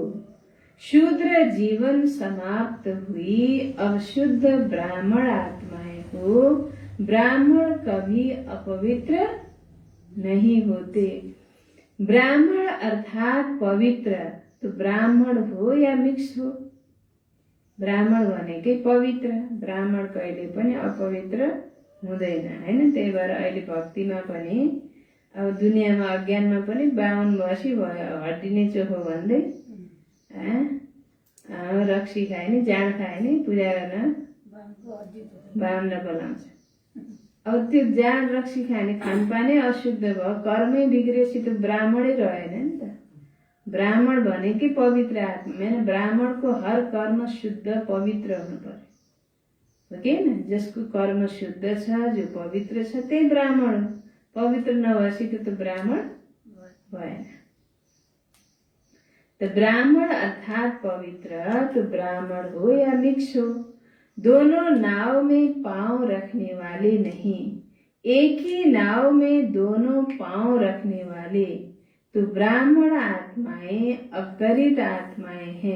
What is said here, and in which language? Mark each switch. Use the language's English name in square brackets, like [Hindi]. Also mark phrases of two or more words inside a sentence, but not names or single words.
[Hindi] शूद्र जीवन समाप्त हुई अवशुद्ध ब्राह्मण आत्माएं हो। ब्राह्मण कभी अपवित्र नहीं होते। ब्राह्मण अर्थात पवित्र, तो ब्राह्मण हो या मिक्स हो, [Nepali] ब्राह्मण भनेकै पवित्र, ब्राह्मण कहिले पनि अपवित्र हुँदैन हैन। त्यही भएर अहिले भक्तिमा पनि अब दुनियाँमा अज्ञानमा पनि 52 वर्षी भयो, हड्डी नै चोखो भन्दै रक्सी खाए नि, जाँड खाए नि, पूजा गर्न बाहुन बोलाउँछ। अब त्यो जाँड रक्सी खाने खानपानै अशुद्ध भयो, कर्मै बिग्रेपछि त ब्राह्मणै रहेन नि त। ब्राह्मण भनेकै पवित्र आत्मा हैन। ब्राह्मणको हर कर्म शुद्ध पवित्र हुनु पर्यो, हो कि हैन। जसको कर्म शुद्ध छ, जो पवित्र छ, त्यही ब्राह्मण हो। पवित्र नभएपछि त ब्राह्मण भएन। [Hindi] तो ब्राह्मण अर्थात पवित्र, तो ब्राह्मण हो या मिक्स हो, दोनों नाव में पांव रखने वाले नहीं। एक ही नाव में दोनों पांव रखने वाले तो ब्राह्मण आत्माएं अवतरित आत्माएं हैं।